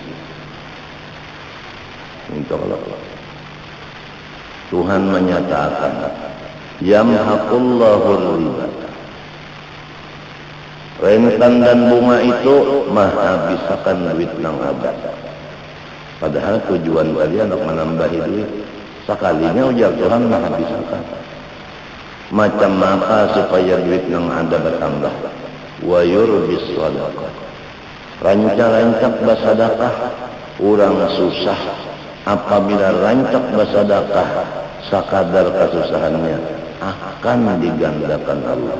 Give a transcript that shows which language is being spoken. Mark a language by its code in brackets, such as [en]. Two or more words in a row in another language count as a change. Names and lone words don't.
[id] Tuhan menyatakan, [ar] يمحق الله الربا. [id] Rentan dan bunga itu menghabiskan duit yang ada. Padahal tujuan kalian untuk menambahi duit. Sekalinya ujar Tuhan menghabiskan. Macam apa supaya duit yang ada bertambah? [ar] ويربي الصدقة. [id] Rancak-rancak bersedekah, orang susah. Apabila rancak bersedekah, sekadar kesusahannya akan digandakan Allah.